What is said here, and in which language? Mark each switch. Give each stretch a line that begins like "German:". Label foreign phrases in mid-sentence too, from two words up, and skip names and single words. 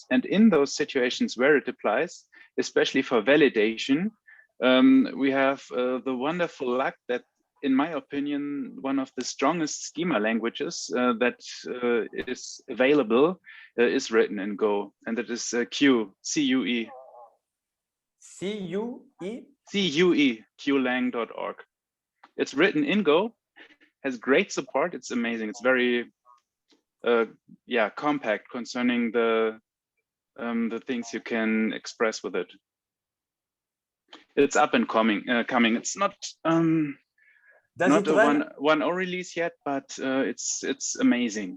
English: And in those situations where it applies, especially for validation, we have the wonderful luck that, in my opinion, one of the strongest schema languages that is available is written in Go, and that is Q, C-U-E. C-U-E? C-U-E, qlang.org. It's written in Go, has great support. It's amazing. It's very compact concerning the things you can express with it. It's up and coming. It's not not a 1.0 release yet, but it's amazing.